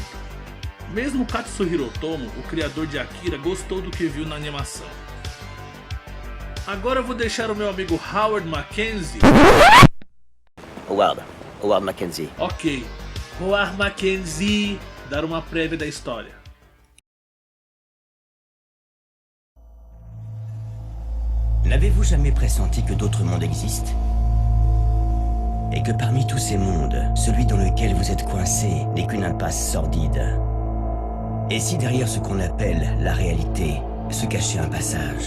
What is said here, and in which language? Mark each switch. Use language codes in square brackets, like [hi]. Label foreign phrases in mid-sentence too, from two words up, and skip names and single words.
[pt] Mesmo Katsuhiro Otomo, o criador de Akira, gostou do que viu na animação. Agora eu vou deixar o meu amigo Howard Mackenzie. Guarda, Howard Mackenzie. Ok. Howard Mackenzie, dar uma prévia da história. [fr] N'avez-vous jamais pressenti que d'autres mondes existent? Et que parmi tous ces mondes, celui dans lequel vous êtes coincé n'est qu'une impasse sordide? Et si derrière ce qu'on appelle la réalité se cachait un passage?